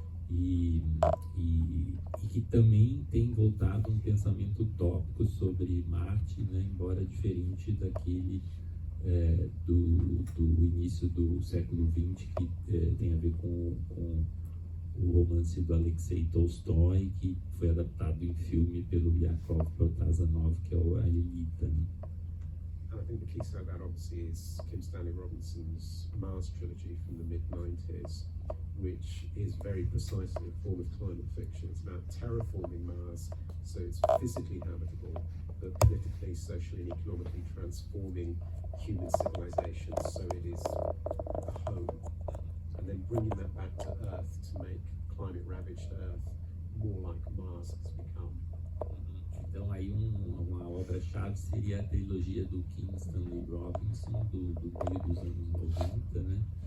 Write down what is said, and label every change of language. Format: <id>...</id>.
<pt>e que também tem voltado um pensamento utópico sobre Marte, né, embora diferente daquele do início do século XX, que tem a ver com o romance do Alexei Tolstói, que foi adaptado em filme pelo Yakov Protasanov, que é a Aelita, né?</pt> <en>And I think the keystone of that obviously is Kim Stanley Robinson's Mars trilogy from the mid-90s, which is very precisely a form of climate fiction. It's about terraforming Mars so it's physically habitable, but politically, socially and economically transforming human civilization so it is a home, and then bringing that back to Earth to make climate-ravaged Earth more like Mars has become.</en> <pt>Então aí uma obra-chave seria a trilogia do Kim Stanley Robinson, do meio dos anos 90, né?</pt>